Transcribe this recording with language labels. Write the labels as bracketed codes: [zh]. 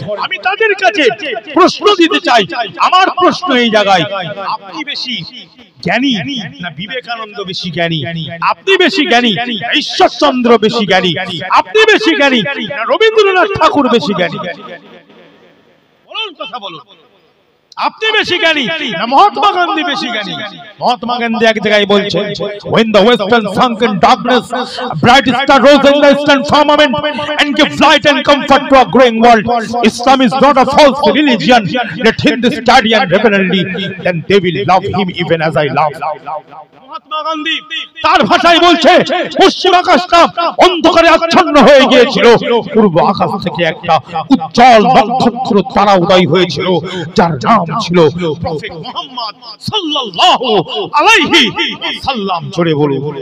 [bn] আমি তাদের কাছে প্রশ্ন দিতে চাই, আমার প্রশ্ন এই জায়গায়, আপনি বেশি জ্ঞানী না বিবেকানন্দ বেশি জ্ঞানী? আপনি বেশি জ্ঞানী না ঈশ্বরচন্দ্র বেশি জ্ঞানী? আপনি বেশি জ্ঞানী না রবীন্দ্রনাথ ঠাকুর বেশি জ্ঞানী? বলুন, কথা বলুন। আপনি বেশি জ্ঞানী না মহাত্মা গান্ধী বেশি জ্ঞানী? মহাত্মা গান্ধী এক জায়গায় বলছেন, [en] when the western sunk in darkness, a bright star rose in the eastern firmament and gave light and comfort to a growing world. Islam is not a false religion. Let Hindus study and reverently, then they will love him even as I love. [bn] Mahatma Gandhi তার ভাষায় বলছে, পশ্চিম আকাশটা অন্ধকারে আচ্ছন্ন হয়ে গিয়েছিল, পূর্ব আকাশ থেকে একটা উজ্জ্বল নক্ষত্র তারা উদয় হয়েছিল, যার নাম ছিল প্রফেট মুহাম্মদ সাল্লাল্লাহু আলাইহি ওয়াসাল্লাম। জোরে বলুন।